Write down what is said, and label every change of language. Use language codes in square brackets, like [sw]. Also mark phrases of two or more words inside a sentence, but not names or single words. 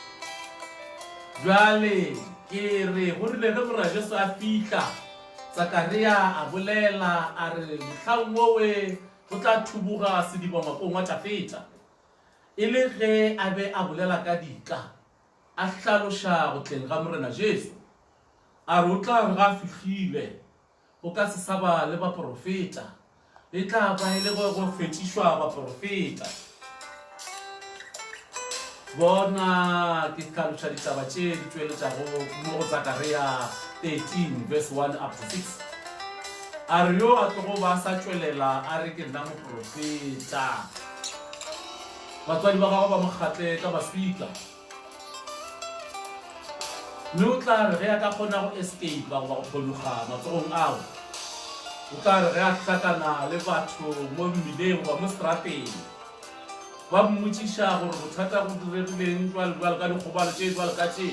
[nso] jwale ke re go rile ge morena Jesu a fihla Zakaria a bolela a re mohlang wowe go tla thuboga sediba ngwakong wa Tafeta e le ge a be a bolela ka dika a hlaloša go tleng ga morena Jesu a re o tla re ga fihlile go ka se saba le baprofeta e tla ba ile go fetišwa baprofeta bona ke hlaloša ditaba tše di tšweletšago mo go Zakaria 13 [en] verse 1 up to 6 [nso] a re yo a tlogo ba sa tšwelela a re ke nna moprofeta batswadi ba gago ba mokgatle ka baswika mme o tla re ge a ka kgona go escape ba go phologa matsogong ao o tla re ge a hlakana le batho mo mmileng ba mo strateng ba mmotšiša gore bothata go diregileng jwale ka dikgobalo tše jwale ka tše